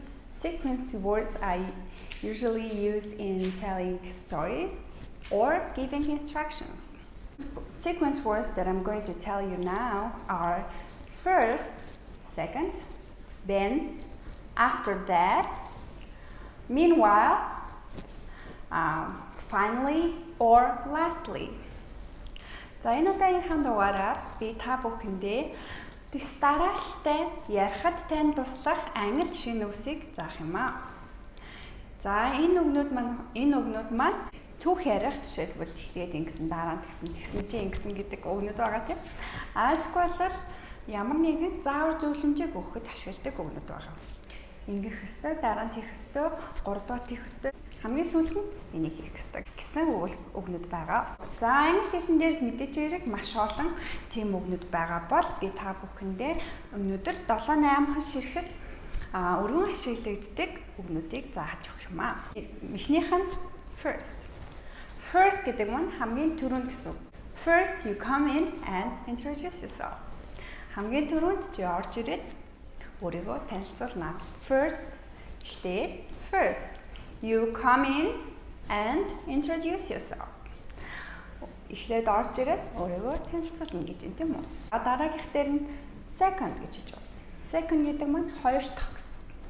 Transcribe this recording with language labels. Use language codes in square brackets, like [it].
[en] Sequence words are usually used in telling stories or giving instructions. Sequence words that I'm going to tell you now are first, second, then, after that, meanwhile, finally, or lastly. [mn] За энэ удаагийнхаа дугаараар би та бүхэндээ дараалалтай ярихад тань туслах англи шинэ үсийг заах юм аа. За энэ үгнүүд маань түүх ярих жишээлбэл эхлээд ингэсэн дараа нь тэгсэн чи ингэсэн гэдэг үгнүүд байгаа тийм. Эсвэл ямар нэгэн заавар зөвлөмжийг өгөхөд ашигладаг үгнүүд байгаа. Ингэх ёстой, дараа нь хийх ёстой, 3 дахь хийх ёстой. Хамгийн сүүлд нь энийг хийх ёстой гэсэн үгнүүд байгаа. За энэ хэлэн дээр мэдээж хэрэг маш олон тийм үгнүүд байгаа бол би та бүхэндээ өнөөдөр 7-8 хон ширхэг өргөн ашиглагддаг үгнүүдийг зааж өгөх юм аа. Эхнийх нь first. First гэдэг нь хамгийн түрүүнд гэсэн. [en] First you come in and introduce yourself. [mn] Хамгийн түрүүнд чи орж ирээд өөрийгөө танилцуулна. [en] First [mn] эхлээд [en] first you come in and introduce yourself. [mn] Эхлээд орж ирээд өөрийгөө танилцуулна гэж юм тийм үү? Дараагийнх дээр нь second гэж хэлж байна. Second гэдэг нь хоёр дахь гэсэн.